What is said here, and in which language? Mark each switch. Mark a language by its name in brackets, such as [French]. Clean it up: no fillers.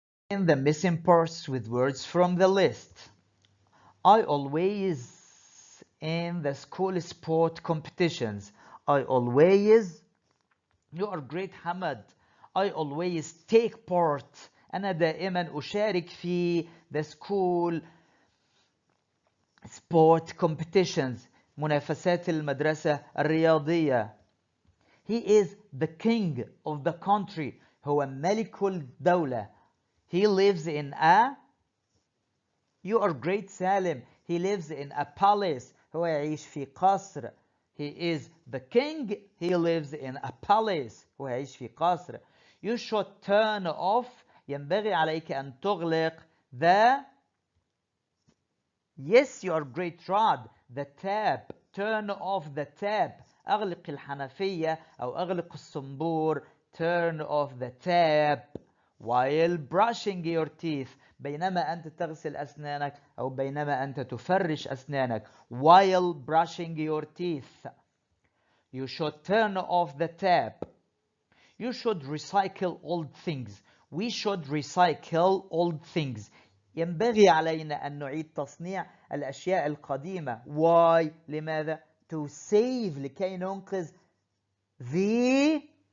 [English] In the missing parts with words from the list. I always in the school sport competitions. I always. You are great Hamad. I always take part. [Arabic] أنا دائما أشارك في [English] the school sport competitions [Arabic] منافسات المدرسة الرياضية. [English] He is the king of the country. [Arabic] هو ملك الدولة. [English] He lives in a. You are great سالم. He lives in a palace. [Arabic] هو يعيش في قصر. [English] He is the king. He lives in a palace. [Arabic] هو يعيش في قصر. [English] You should turn off. [Arabic] ينبغي عليك أن تغلق the. [English] Yes, you are great, Rod. The tap. Turn off the tap. [Arabic] أغلق الحنفية أو أغلق الصنبور. [English] Turn off the tap while brushing your teeth. [Arabic] بينما أنت تغسل أسنانك أو بينما أنت تفرش أسنانك. [English] While brushing your teeth. You should turn off the tap. You should recycle old things. We should recycle old things. [Arabic] ينبغي علينا أن نعيد تصنيع الأشياء القديمة. [English] Why؟ لماذا؟ To save. [Arabic] لكي ننقذ the.